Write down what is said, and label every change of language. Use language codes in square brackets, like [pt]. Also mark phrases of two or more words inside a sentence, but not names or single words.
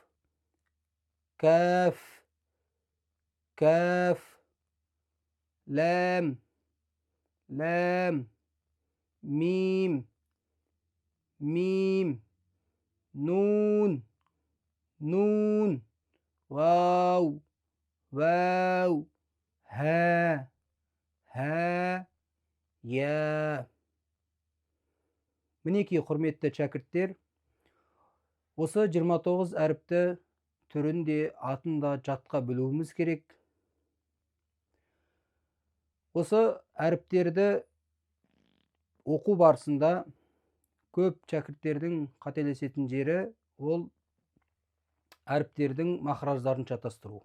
[ar] كاف كاف لام لام ميم ميم نون نون واو واو ها ها я. [kk] Мінекей құрметті шәкірттер, осы 29 әріпті түрін де атын да жатқа білуіміз керек. Осы әріптерді оқу барысында көп шәкірттердің қателесетін жері ол әріптердің махраждарын шатастыру.